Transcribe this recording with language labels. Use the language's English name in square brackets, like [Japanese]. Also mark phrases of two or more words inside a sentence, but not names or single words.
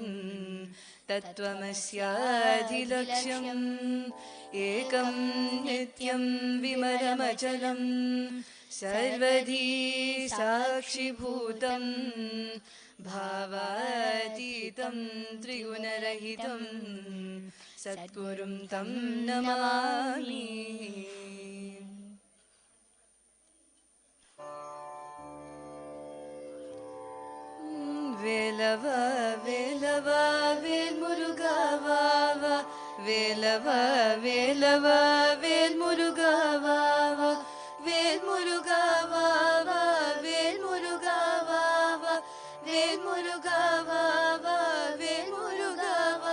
[Sanskrit] तत्त्वमस्याधिलक्ष्यम् एकं नित्यं विमलमचलं सर्वधी साक्षिभूतं भावातीतं त्रिगुणरहितं सद्गुरुं तं नमामि [Tamil] வேலவா வேலவா வேல் முருகா வா வா வேலவா வேலவா வேல் முருகா வா வா வேல் முருகா வா வா வேல் முருகா வா வா வேல் முருகா வா வா வேல் முருகா வா